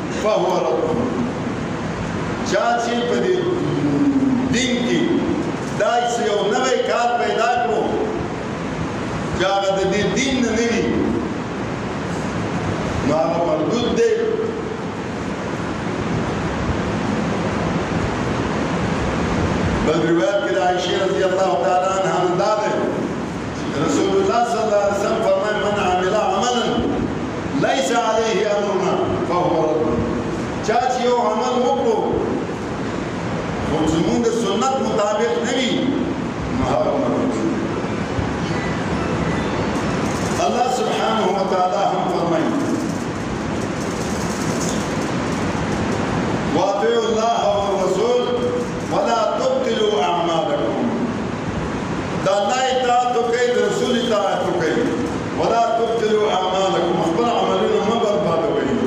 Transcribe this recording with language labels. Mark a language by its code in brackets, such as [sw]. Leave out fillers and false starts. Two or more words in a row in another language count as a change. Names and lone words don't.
[ar] فهو رد [ps] چا چې په دې دین کې داسې یو نوی کار پیدا کړو چې هغه د دې دین نه نه وي نو هغه مردود دی بل روایت کې د عائشې [ar] رضی الله تعالی عنها [ps] نه دا دی رسول الله [ar] صلی الله علیه وسلم [ps] فرمایي [ar] من عمل عملا ليس عليه امرنا فهو رد [ps] چا چې یو عمل وکړو خو زمونږ د سنت مطابق نه وي نو هغه مردود الله [ar] سبحانه وتعالى [ps] هم فرمایي [ar] واطيعوا الله والرسول ولا تبطلوا اعمالكم [ps] دا الله اطاعت کوي د رسول اطاعت کوي [ar] ولا تبطلوا اعمالكم [ps] خپل عملونه ما بربادوي